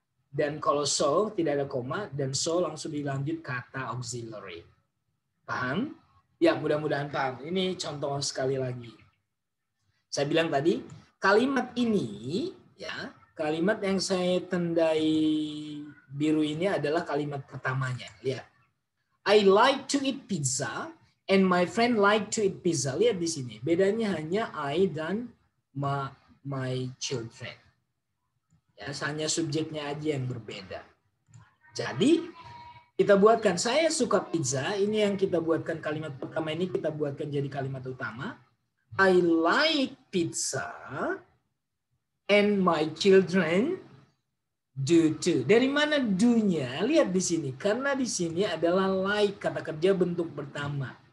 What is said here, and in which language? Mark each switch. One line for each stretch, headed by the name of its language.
Indonesian: Dan kalau so tidak ada koma, dan so langsung dilanjut kata auxiliary. Paham? Ya, mudah-mudahan paham. Ini contoh sekali lagi. Saya bilang tadi, kalimat ini, ya, kalimat yang saya tandai biru ini adalah kalimat pertamanya. Lihat.
English: I like to eat pizza and my friend like to eat pizza.
Indonesian: Lihat di sini. Bedanya hanya I dan
English: my children.
Indonesian: Ya, hanya subjeknya aja yang berbeda. Jadi kita buatkan saya suka pizza. Ini yang kita buatkan kalimat pertama ini kita buatkan jadi kalimat utama.
English: I like pizza and my children do too.
Indonesian: Dari mana do-nya? Lihat di sini. Karena di sini adalah like, kata kerja bentuk pertama.